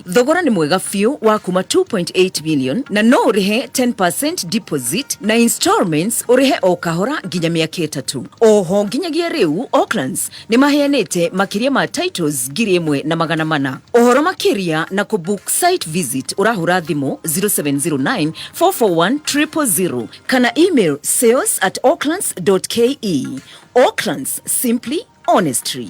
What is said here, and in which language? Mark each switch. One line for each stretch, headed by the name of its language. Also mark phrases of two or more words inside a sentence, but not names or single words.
Kikuyu: Thogora ni mwega biũ wa kuma 2.8 million na no ũrĩhe 10%
English: deposit na installments
Kikuyu: ũrĩhe o kahora nginya mĩaka 3. Oho nginyagia rĩu Aucklands ni maheanĩte makĩria ma titles 1,400. Ũhoro makĩria na kũbook
English: site visit
Kikuyu: urahura thimo 0709 441 000 kana email sales@aucklands.ke. Aucklands,
English: simply honestly.